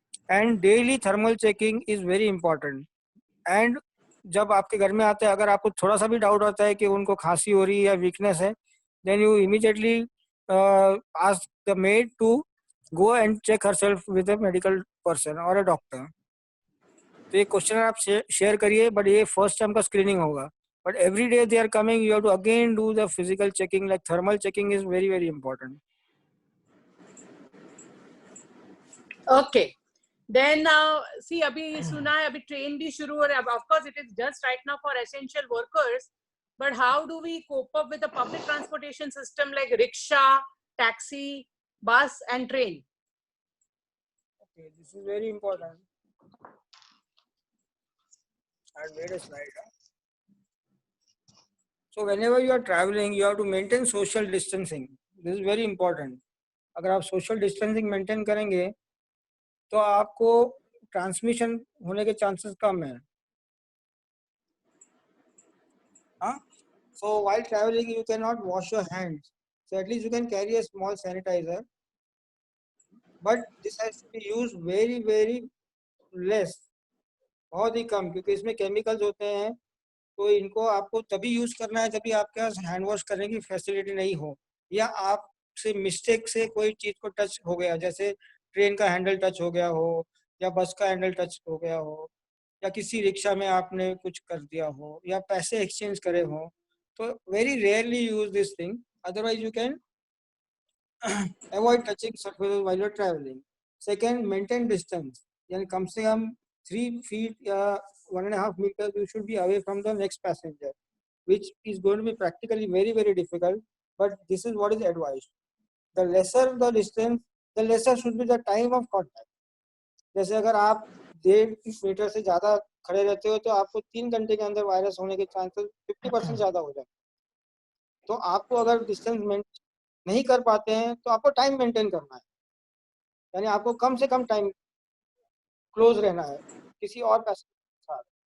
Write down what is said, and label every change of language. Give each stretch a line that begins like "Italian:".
English: And daily thermal checking is very important. And
Hindi: जब आपके घर में आते हैं, अगर आपको थोड़ा सा भी डाउट होता है कि उनको खांसी हो रही है या वीकनेस है,
English: Then you immediately ask the maid to go and check herself with a medical person और a doctor.
Hindi: तो ये क्वेश्चन आप शेयर करिए, बट ये फर्स्ट टाइम का स्क्रीनिंग होगा,
English: But every day they are coming, you have to again do the physical checking, like thermal checking is very very important. Okay. Then see,
Hindi: अभी सुना है, अभी ट्रेन भी शुरू हो रहा है.
English: Of course, it is just right now for essential workers, but how do we cope up with the public transportation system like rickshaw, taxi, bus, and train? Okay, this is very important. I made a slide. So whenever you are traveling, you have to maintain social distancing. This is very important.
Hindi: अगर आप social distancing maintain करेंगे तो आपको transmission होने के chances कम है।
English: हाँ, so while traveling you cannot wash your hands, so at least you can carry a small sanitizer, but this has to be used very very less,
Hindi: बहुत ही कम, क्योंकि इसमें केमिकल्स होते हैं, तो इनको आपको तभी यूज करना है जब आपके पास हैंड वॉश करने की फैसिलिटी नहीं हो, या आपसे मिस्टेक से कोई चीज को टच हो गया, जैसे ट्रेन का हैंडल टच हो गया हो, या बस का हैंडल टच हो गया हो, या किसी रिक्शा में आपने कुछ कर दिया हो, या पैसे एक्सचेंज करे हो, तो
English: Very rarely use this thing, otherwise you can avoid touching surfaces while you are travelling. Second, maintain distance,
Hindi: यानी कम से कम
English: 3 feet या 1.5 meters you should be away from the next passenger, which is going to be practically very very difficult, but this is what is advised. The lesser the distance, the lesser should be the time of contact.
Hindi: जैसे अगर आप 1.5 metre से ज्यादा खड़े रहते हो तो आपको 3 घंटे के अंदर वायरस होने के चांसेस 50% ज्यादा हो जाते हैं। तो आपको अगर डिस्टेंस मेंटेन नहीं कर पाते हैं तो आपको टाइम मेंटेन करना है, यानी आपको कम से कम टाइम क्लोज रहना है किसी और पैसेंजर के साथ।